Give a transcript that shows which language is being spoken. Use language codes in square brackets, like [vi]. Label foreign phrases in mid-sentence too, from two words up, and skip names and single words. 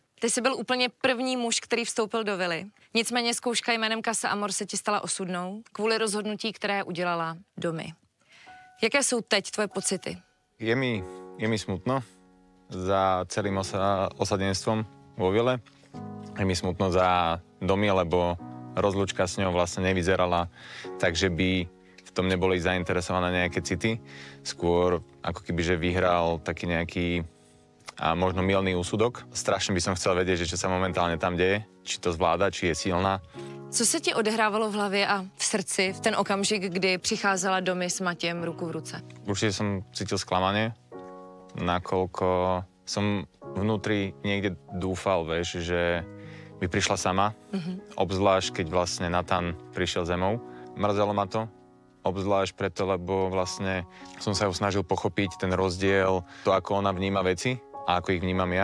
[cs] Ty jsi byl úplně první muž, který vstoupil do vily. Nicméně zkouška jménem Casa Amor se ti stala osudnou kvůli rozhodnutí, které udělala Domi. Jaké jsou teď tvoje pocity? [sk] Je mi smutno za celým osadenstvom vo vile. Je mi smutno za Domi, lebo rozlúčka s ňou vlastne nevyzerala tak, že by v tom neboli zainteresované nejaké city. Skôr ako keby, že vyhral taký nejaký a možno mylný úsudok. Strašne by som chcel vedieť, že čo sa momentálne tam deje, či to zvláda, či je silná. [cs] Co se ti odehrávalo v hlavě a v srdci v ten okamžik, kdy přicházela Domi s Matějem ruku v ruce? [sk] Určite som cítil sklamanie, nakoľko som vnútri niekde dúfal, vieš, že by prišla sama, obzvlášť keď vlastne Nathan prišiel zemou. Mrzelo ma to, obzvlášť preto, lebo vlastne som sa ju snažil pochopiť ten rozdiel, to, ako ona vníma veci a ako ich vnímam ja.